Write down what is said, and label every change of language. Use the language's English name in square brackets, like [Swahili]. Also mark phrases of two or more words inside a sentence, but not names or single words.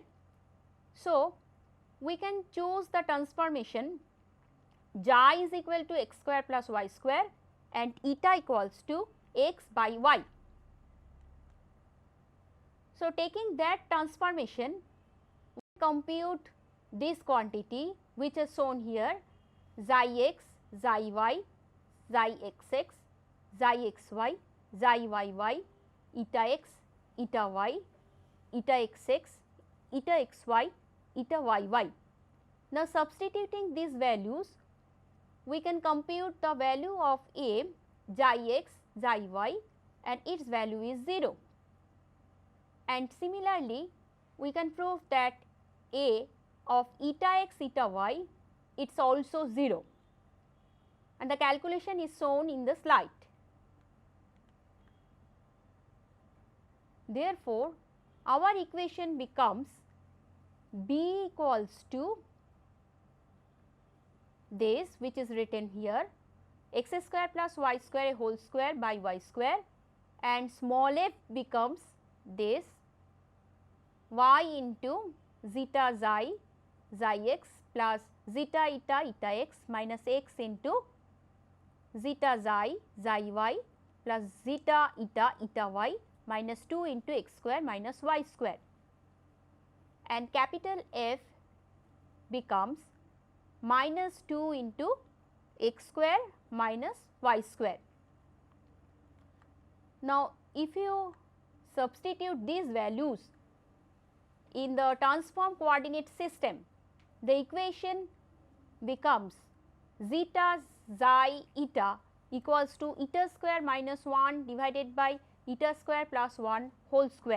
[English] So, we can choose the transformation xi is equal to x square plus y square and eta equals to x by y. So, taking that transformation, we compute this quantity which is shown here, xi x, xi y, xi xx, xi xy, xi yy, eta x, eta y, eta xx, eta xy, eta yy. Now, substituting these values, we can compute the value of a xi x, xi y, and its value is 0. And similarly, we can prove that a of eta x, eta y, it is also 0, and the calculation is shown in the slide. Therefore, our equation becomes b equals to this, which is written here, x square plus y square whole square by y square, and small f becomes this y into zeta xi, xi x plus zeta eta, eta x minus x into zeta xi, xi y plus zeta eta, eta y minus 2 into x square minus y square, and capital F becomes minus 2 into x square minus y square. Now, if you substitute these values in the transform coordinate system, the equation becomes zeta xi eta equals to eta square minus 1 divided by eta square plus 1 whole square.